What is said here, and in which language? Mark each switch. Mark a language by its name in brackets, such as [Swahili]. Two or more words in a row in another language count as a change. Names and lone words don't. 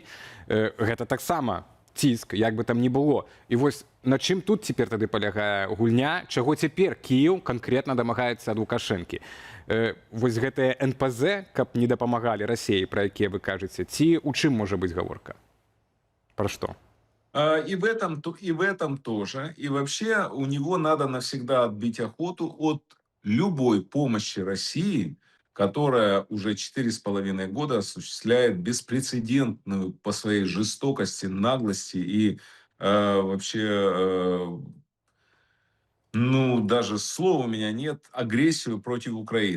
[Belarusian] Гэта таксама ціск, як бы там ні было. І вось на чым тут цяпер тады палягае гульня, чаго цяпер Кіеў канкрэтна дамагаецца ад Лукашэнкі? Вось гэтыя НПЗ, каб не дапамагалі Расіі, пра якія вы кажаце, ці у чым можа быць гаворка? Пра што? [Russian] И в этом тоже. И вообще у него надо навсегда отбить охоту от любой помощи России, которая уже 4,5 года осуществляет беспрецедентную по своей жестокости, наглости и вообще, ну, даже слова у меня нет, агрессию против Украины.